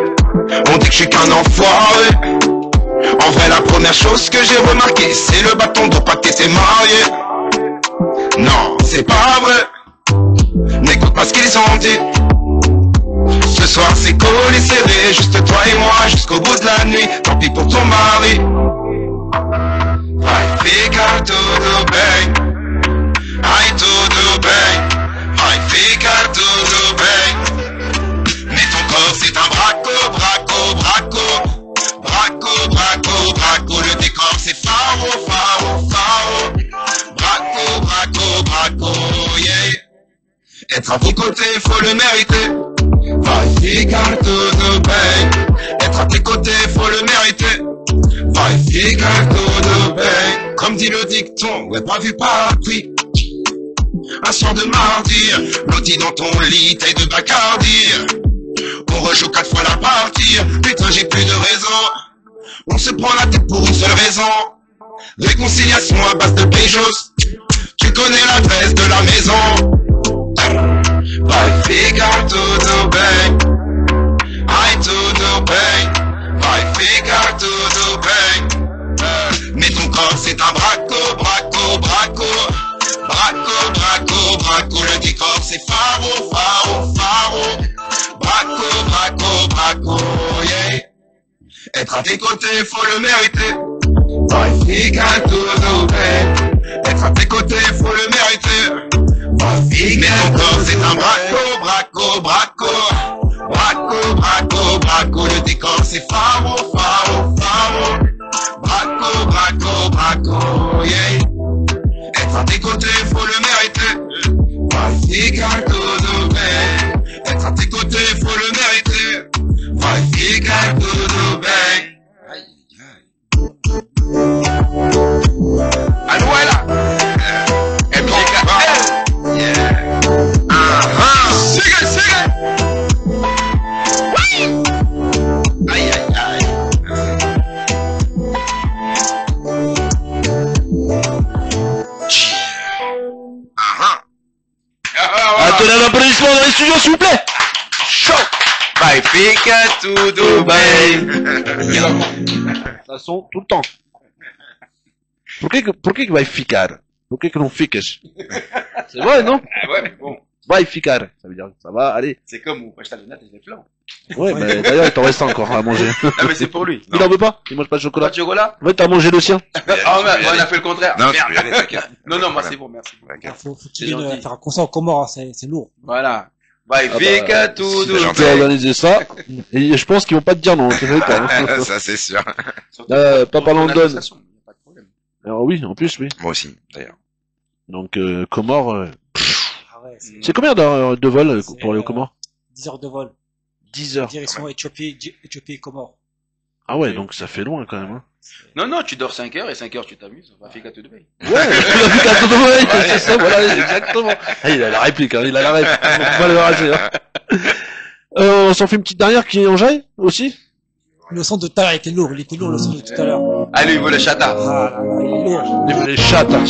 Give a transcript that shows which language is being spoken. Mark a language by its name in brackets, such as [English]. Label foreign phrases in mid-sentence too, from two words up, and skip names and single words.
[French] On dit que je suis qu'un enfoiré. En vrai, la première chose que j'ai remarqué, c'est le bâton de pas que t'es marié. Non, c'est pas vrai. N'écoute pas ce qu'ils ont dit. Ce soir, c'est collé serré, juste toi et moi, jusqu'au bout de la nuit. Tant pis pour ton mari. [Portuguese] Vai ficar tudo bem. Ai, tudo bem. Vai ficar tudo bem. [French] Mais ton corps c'est un braco, braco, braco. Braco, braco, braco. Le décor c'est pharo, pharo, pharo. Braco, braco, braco, yeah. Être à tes côtés, faut le mériter. [Portuguese] Vai ficar tudo bem. [French] Être à tes côtés, faut le mériter. [Portuguese] Vai ficar tudo bem. [French] Comme dit le dicton, ouais, pas vu, pas pris. Un soir de mardi, blotti dans ton lit, taille de Bacardi. On rejoue 4 fois la partie, putain j'ai plus de raison. On se prend la tête pour une seule raison. Réconciliation à base de péjos. Tu connais l'adresse de la maison. [Portuguese] Vai ficar tudo bem. Ai tudo bem. Vai ficar tudo bem. [French] Mais ton corps c'est un braco, braco, braco. Braco, braco, braco, le décor c'est pharo, pharo, pharo. Braco, braco, braco, yeah. Être à tes côtés, faut le mériter. [Portuguese] Vai ficar tudo bem. [French] Être à tes côtés, faut le mériter. [Portuguese] Vai ficar. [French] Mais ton corps c'est un braco, braco, braco. Braco, braco, braco, le décor c'est pharo, pharo, pharo. Braco, braco, braco, yeah. Être à tes côtés, faut le mériter. [Portuguese] Vai ficar tudo bem. [French] Être à tes côtés, faut le mériter. [Portuguese] Vai ficar tudo bem. Anuela. [Spanish] MJK. Yeah. Sigue, sigue. [French] Oui. Aïe, aïe, aïe. Attendez un applaudissement dans les studios, s'il vous plaît! Chaud! [Portuguese] Vai ficar tudo bem. [French] Ça sonne tout le temps. [Portuguese] Por que vai ficar? Por que não ficas? [French] C'est vrai, non? Ah ouais, mais bon, [Portuguese] Vai ficar. [French] Ça veut dire, ça va, allez. c'est comme où je t'avais et les flancs. Ouais, mais d'ailleurs, il t'en reste encore à manger. Ah mais c'est pour lui. Il en veut pas? Il mange pas de Pas chocolat? de chocolat? Ouais, t'as mangé le sien. Ah merde, on a fait le contraire. Non, tu Merde. peux y aller, t'inquiète. Non, non, moi c'est bon, merci. T'inquiète. Faut C'est qu'il vienne gentil. faire un concert au Comores, hein, c'est lourd. Voilà. [Portuguese] Vai [French] bah, [Portuguese] ficar tudo [French] c'est Tu gentil. peux [Portuguese] bem. [French] organiser ça. Et je pense qu'ils vont pas te dire non. Tu sais pas, hein. Ça, c'est sûr. Surtout Papa pour ton London. association, y a pas de problème. Alors oui, en plus, oui. Moi aussi, d'ailleurs. Donc, Comores, Ah ouais, c'est combien d'heures de vol pour aller aux C'est, Comores? 10 heures de vol. 10 heures. Direction Éthiopie et Comores. Ah ouais, donc ça fait loin quand même. Hein. Non, non, tu dors 5 heures et 5 heures tu t'amuses. [Portuguese] Va ficar tudo bem. [French] Ouais, il a vu qu'à tout le monde, c'est ça, voilà, exactement. Ah, il a la réplique, hein, il a la réplique. Faut pas le rater, hein. On s'en fait une petite dernière qui est en jaille, aussi? Le son de tout à l'heure était lourd, il était lourd le son de tout à l'heure. Allez, il veut le chata. Ah là là, il est lourd.